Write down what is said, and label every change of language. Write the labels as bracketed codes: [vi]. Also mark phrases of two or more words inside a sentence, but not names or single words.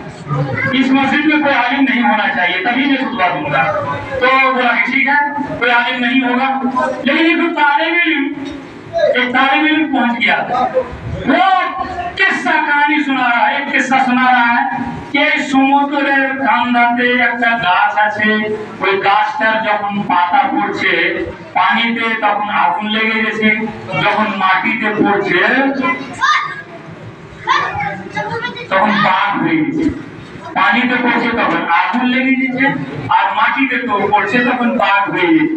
[ur] اس مسجد میں کوئی عالم نہیں ہونا چاہیے تبھی میں خطبہ دوں گا. تو بولا کہ ٹھیک ہے کوئی عالم نہیں ہوگا. لیکن ایک طالب علم پہنچ گیا. وہ قصہ کہانی سنا رہا ہے. ایک قصہ سنا رہا ہے کہ [bn] সমুদ্রের কান্দাতে একটা গাছ আছে, ওই গাছটার যখন পাতা পড়ছে পানিতে তখন আগুন লেগে গেছে, যখন মাটিতে পড়ছে তখন পাক হয়ে গেছে. পানিতে পড়ছে তখন আগুন লেগে গেছে আর মাটিতে তো পড়ছে তখন পাক হয়ে গেছে.